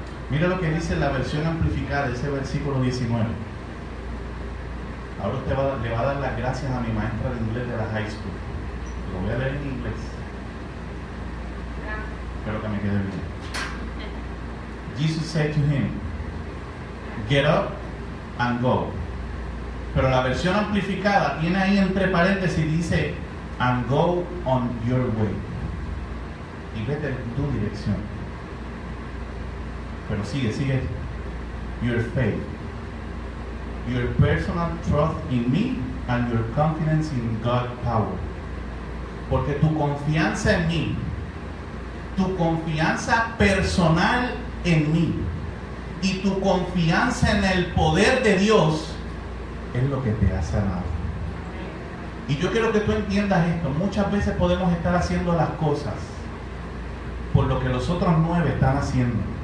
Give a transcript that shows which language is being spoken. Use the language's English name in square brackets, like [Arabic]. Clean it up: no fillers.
[Spanish] Mira lo que dice la versión amplificada, ese versículo 19. Ahora usted le va a dar las gracias a mi maestra de inglés de la high school. Lo voy a leer en inglés. Espero que me quede bien. [English] Jesus said to him, "Get up and go." [Spanish] Pero la versión amplificada tiene ahí entre paréntesis, dice, [English] "and go on your way." [Spanish] Y vete en tu dirección. Pero sigue. [English] Your faith, your personal trust in me, and your confidence in God's power. [Spanish] Porque tu confianza en mí, tu confianza personal en mí y tu confianza en el poder de Dios es lo que te ha sanado. Y yo quiero que tú entiendas esto. Muchas veces podemos estar haciendo las cosas por lo que los otros 9 están haciendo.